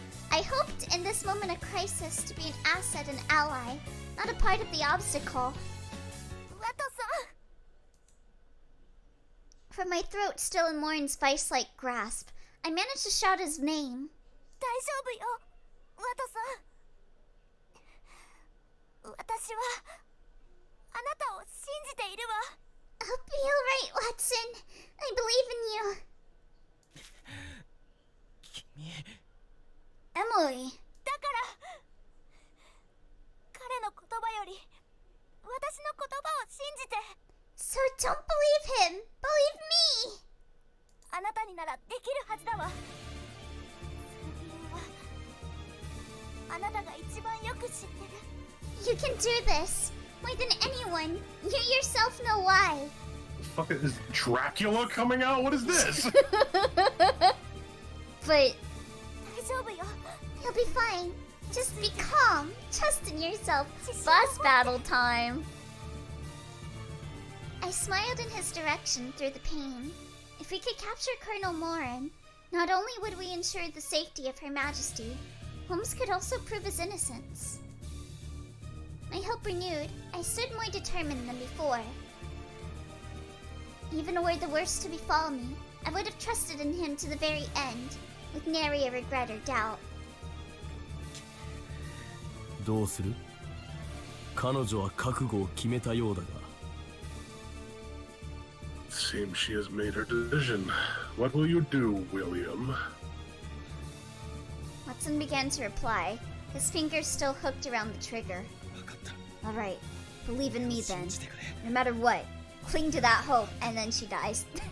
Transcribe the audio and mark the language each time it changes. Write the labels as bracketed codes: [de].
[en] I hoped in this moment of crisis to be an asset and ally, not a part of the obstacle. Wato-san! From my throat still in Morin's vice-like grasp, I managed to shout his name. [ja] 大丈夫よ、ワトさん。私はあなたを信じているわ。 [en] I'll be alright, Watson. I believe in you. [ja] 君 [en] Emily. [ja] だから彼の言葉より私の言葉を信じて。 [en] So don't believe him. Believe me. [ja] あなたにならできるはずだわ。その理由はあなたが一番よく知ってる。 [en] You can do this. More than anyone. You yourself know why. Fuck it, is Dracula coming out? What is this? But [ja] 大丈夫よ。 [en] you'll be fine. Just be calm. Trust in yourself. Boss battle time. I smiled in his direction through the pain. If we could capture Colonel Morin, not only would we ensure the safety of Her Majesty, Holmes could also prove his innocence. My hope renewed, I stood more determined than before. Even were the worst to befall me, I would have trusted in him to the very end, with nary a regret or doubt. [ja] どうする？彼女は覚悟を決めたようだが。 [en] Seems she has made her decision. What will you do, William? Watson began to reply, his fingers still hooked around the trigger. [ja] 分かった。 [en] Alright, believe in me then. [ja] 信じてくれ。 [en] No matter what, cling to that hope, and then she dies.